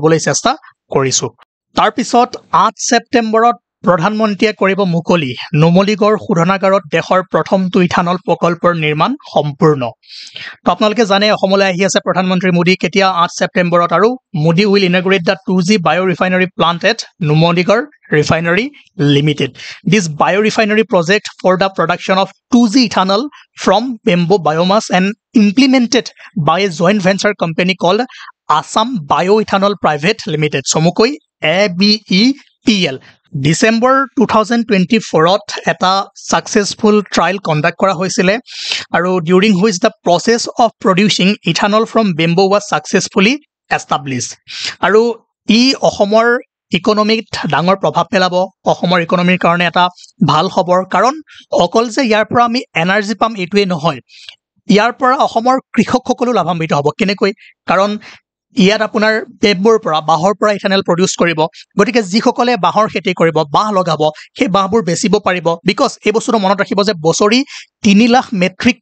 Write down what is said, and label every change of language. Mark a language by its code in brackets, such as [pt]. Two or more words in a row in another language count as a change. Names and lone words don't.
[as] দিবলৈ চেষ্টা কৰিছো তাৰ পিছত 8 ছেপ্টেম্বৰত প্ৰধানমন্ত্ৰীয়ে কৰিব মুকলি নুমলীগড় শোধনাগাৰত দেশৰ প্ৰথমটো ইথানল প্ৰকল্পৰ নিৰ্মাণ সম্পূৰ্ণ তো আপোনালোকে জানে অসমলৈ আহি আছে প্ৰধানমন্ত্ৰী মোদী কেতিয়া 8 ছেপ্টেম্বৰত আৰু মোদী [en] will inaugurate the 2G biorefinery plant at Numaligarh refinery limited this biorefinery project for the production of 2G ethanol from bamboo biomass and implemented by a joint venture company called Assam Bioethanol Private Limited সমুকৈ [as] ABEPL December 2024 ত এটা [en] successful trial conduct [as] কৰা হৈছিলে আৰু [en] during which the process of producing ethanol from bamboo was successfully established [as] আৰু ই অসমৰ ইকোনমিক ডাঙৰ প্ৰভাৱ পেলাব অসমৰ ইকোনমিৰ কাৰণে এটা ভাল খবৰ কাৰণ অকল যে ইয়াৰ পৰা আমি এনাৰ্জি পাম এটোৱে নহয় ইয়াৰ পৰা অসমৰ কৃষকসকলো লাভান্বিত হ'ব কেনেকৈ কাৰণ ইয়াত আপোনাৰ বেম্বুৰ পৰা বাহৰ পৰা ইথানল প্ৰডিউস কৰিব গতিকে যিসকলে বাহৰ খেতি কৰিব বাহ লগাব সেই বাহবোৰ বেচিব পাৰিব বিকজ এই বস্তুটো মনত ৰাখিব যে বছৰি 3 লাখ মেট্ৰিক